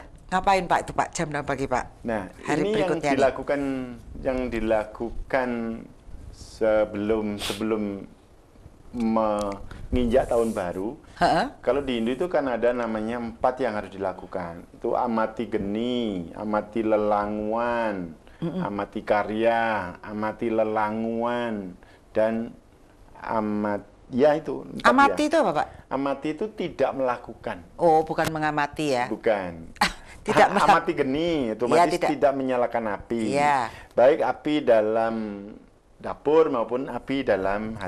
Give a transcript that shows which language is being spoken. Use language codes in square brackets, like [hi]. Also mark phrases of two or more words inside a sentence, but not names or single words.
[id] Ngapain Pak itu Pak jam 6 pagi Pak? Nah hari ini yang dilakukan sebelum menginjak tahun baru. Kalau di Hindu itu kan ada namanya 4 yang harus dilakukan. [ban] Itu amati geni, amati lelanguan, amati karya, amati lelanguan, [id] dan itu. Amati itu apa Pak? Amati itu tidak melakukan. Oh, bukan mengamati ya? Bukan. Tidak [ban] amati geni, [id] otomatis tidak menyalakan api. Ya. Baik api dalam dapur maupun api dalam hati.